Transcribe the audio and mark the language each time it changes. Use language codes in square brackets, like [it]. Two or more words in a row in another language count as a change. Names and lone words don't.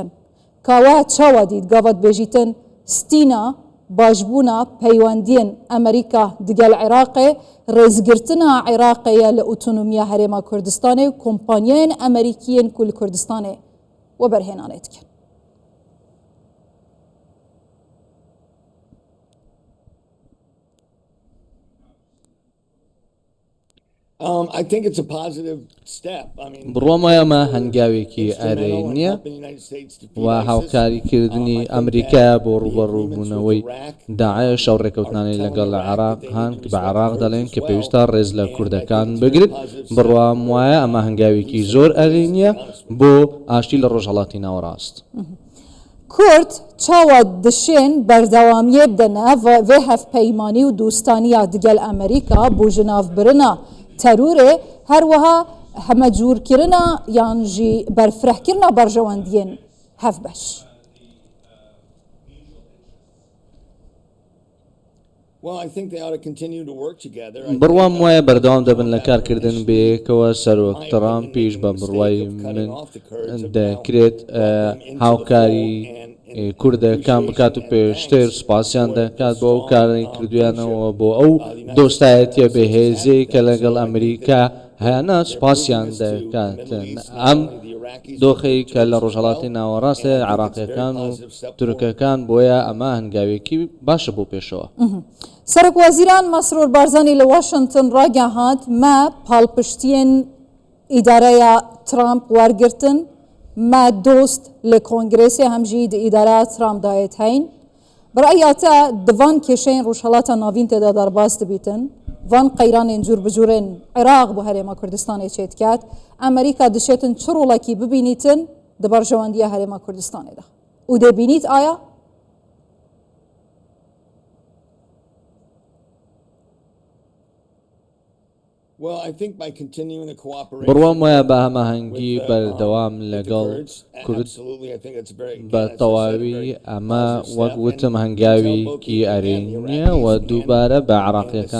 [ku] Ka we çawa dît gavet bêjîtin stîna başbûna peywendiyên Amerîka digel Iraqê rêzgirtina Iraqê ye li otonomiya Herêma Kurdistanê û kompanyayên Amerîkiyên ku li Kurdistanê we berhênanê dikin. [en] I think it's a positive step. I mean, [ckb] بڕۆمایەمە هەنگاوێکی ئارەیە و هاوکاریکردنی ئەمریکا بۆ ڕوبەڕووبوونەوەی داعش ئەو ڕێکەوتنانەی لەگەڵ لە عێراق هەن کە بە عێراق دەڵێن کە پێویستە ڕێز لە کوردەکان بگرێت بڕوام وایە ئەمە هەنگاوێکی زۆر ئەرێنیە بۆ ئاشتی لە ڕۆژهەڵاتی ناوەڕاست. [ku] کورد çawa dişên berdewamiyê bidene vê hevpeymanî û dostaniya digel Amerîka bû ji navbirina terûrê her wiha hemecûrkirina yan jî berfirehkirina berjewendiyên hevbeş. [ckb] بڕوام وایە بەردەوام دەبن لە کارکردن بەیەکەوە سەرۆک ترامپیش بە بڕوای من دەکرێت هاوکاری کوردەکان بکات و پێشتر سوپاسیان دەکات بۆ ئەو کاری کردویانەوە بۆ ئەو دۆستایەتیە بەهێزەی کە لەگەڵ ئەمریکا هەیەە سوپاسیان دەکاتن. ئەم دۆخەی کە لە ڕۆژهەڵاتی ناوەڕاستە عێراقیەکان و تورکەکان بۆیە ئەمە هەنگاوێکی باشە بۆ پێشەوە. [ku] Serokwezîran Mesrûr Barzanî li Washington ragihand me palpiştiyên îdareya Trump wergirtin me dost li Kongrêsê hem jî di îdareya Trump dayet heyn. Bi reya te di van kêşeyên rojhelata navîn tê de derbas dibîtin. Van qeyranên cûr bi cûrên Iraq bû Herêma Kurdistanê çêtket. Amerîka dişêtin çi rolekî bibînîtin di berjewendiya Herêma Kurdistanê de. û dê bînît aya? [ckb] بڕوام وایە بە هەماهەنگی بەردەوام لەگەڵ کورد بە تەواوی ئەمە وەک وتم هەنگاوێکی ئەرێنیە و دووبارە بە عێراقیەکان